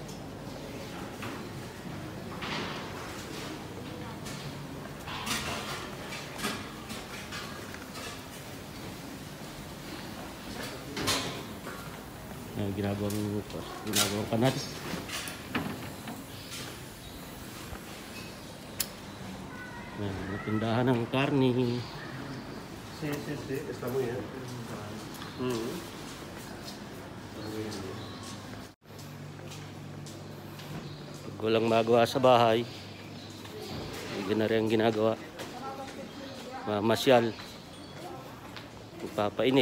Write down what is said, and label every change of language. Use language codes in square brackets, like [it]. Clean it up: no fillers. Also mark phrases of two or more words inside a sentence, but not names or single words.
[tl] Ginagawang panat. Tindahan ng karni. [es] Sí, está muy bien. [tl] Pag walang magawa sa bahay, hindi na rin ginagawa. Mamasyal, magpapainit.